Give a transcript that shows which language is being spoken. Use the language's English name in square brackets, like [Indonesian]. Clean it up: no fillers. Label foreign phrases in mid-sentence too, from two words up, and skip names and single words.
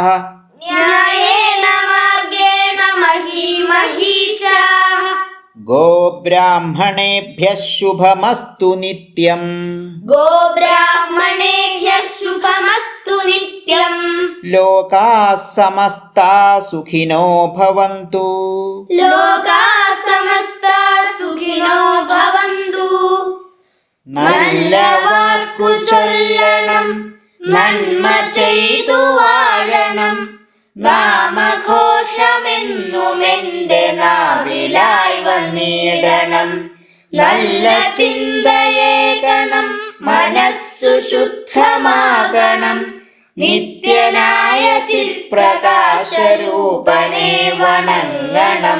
[Sanskrit] ന്യായേന മാർഗേണ മഹീമഹീഷാഃ ഗോബ്രാഹ്മണേഭ്യഃ ശുഭമസ്തു നിത്യം ഗോബ്രാഹ്മണേഭ്യഃ ശുഭമസ്തു നിത്യം ലോകാഃ സമസ്താഃ സുഖിനോ ഭവന്തു ലോകാഃ സമസ്താഃ സുഖിനോ ഭവന്തു. [Malayalam] നല്ല വാക്കു ചൊല്ലണം, നന്മ ചെയ്തു വാഴണം, നാമഘോഷമെന്നും എന്റെ നാവിലായി വന്നിടണം. നല്ല ചിന്തയേകണം, മനസ്സു ശുദ്ധമാകണം, നിത്യനായ ചിത്പ്രകാശരൂപനെ വണങ്ങണം.